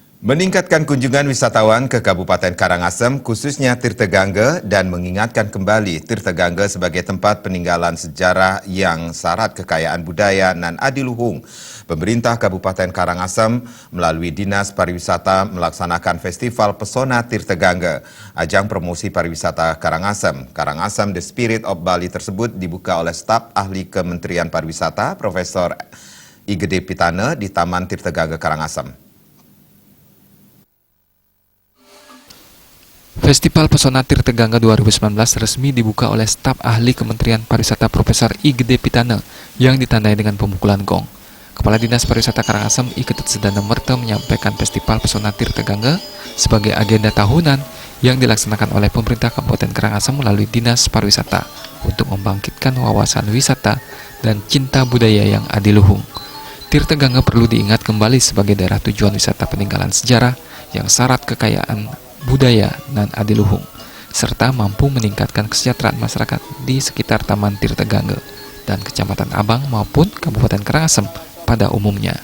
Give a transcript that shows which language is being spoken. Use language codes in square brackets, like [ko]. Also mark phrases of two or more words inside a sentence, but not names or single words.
[id] Meningkatkan kunjungan wisatawan ke Kabupaten Karangasem, khususnya Tirta Gangga, dan mengingatkan kembali Tirta Gangga sebagai tempat peninggalan sejarah yang syarat kekayaan budaya nan adiluhung. Pemerintah Kabupaten Karangasem melalui Dinas Pariwisata melaksanakan Festival Pesona Tirta Gangga. Ajang promosi pariwisata Karangasem, Karangasem The Spirit of Bali tersebut dibuka oleh staf ahli Kementerian Pariwisata, Profesor Igede Pitana di Taman Tirta Gangga Karangasem. Festival Pesona Tirta Gangga 2019 resmi dibuka oleh staf ahli Kementerian Pariwisata Profesor Igede Pitana yang ditandai dengan pemukulan gong. Kepala Dinas Pariwisata Karangasem Iketut Sedana Merta menyampaikan Festival Pesona Tirta Gangga sebagai agenda tahunan yang dilaksanakan oleh pemerintah Kabupaten Karangasem melalui Dinas Pariwisata untuk membangkitkan wawasan wisata dan cinta budaya yang adiluhung. Tirta Gangga perlu diingat kembali sebagai daerah tujuan wisata peninggalan sejarah yang syarat kekayaan budaya nan adiluhung, serta mampu meningkatkan kesejahteraan masyarakat di sekitar Taman Tirta Gangga dan Kecamatan Abang maupun Kabupaten Karangasem pada umumnya.